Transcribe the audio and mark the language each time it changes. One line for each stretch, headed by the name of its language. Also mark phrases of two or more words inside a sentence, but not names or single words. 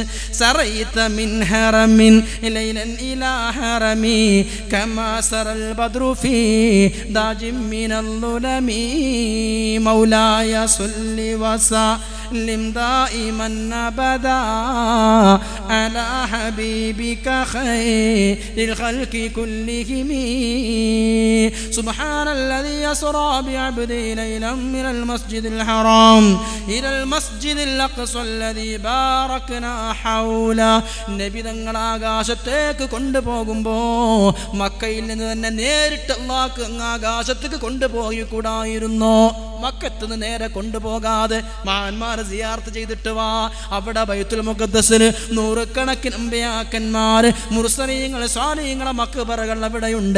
Arabic: سريت من حرم ليلا إلى حرم كما سرى البدر في داج من الظلم مولاي صل وسلم دائما أبدا على حبيبك خير الخلق كلهم سبحان الذي يسرى بعبده ليلا من المسجد الحرام إلى المسجد الأقصى الذي باركنا حوله.
Malayalam: നബി തങ്ങൾ ആകാശത്തേക്ക് കൊണ്ടുപോകുമ്പോൾ മക്കയിൽ നിന്ന് തന്നെ നേരിട്ട് അല്ലാഹു ആകാശത്തേക്ക് കൊണ്ടുപോയി കൂടായിരുന്നോ? മക്കത്ത് നിന്ന് നേരെ കൊണ്ടുപോകാതെ മഹാന്മാരെ സിയാറത്ത് ചെയ്തിട്ട് വാ. അവിടെ ബൈത്തുൽ മുഖദ്ദസിൽ നൂറുകണക്കിന് അമ്പിയാക്കന്മാർ, മുർസലീങ്ങൾ, സ്വാലിഹീങ്ങൾ, മഖ്ബറകൾ അവിടെയുണ്ട്.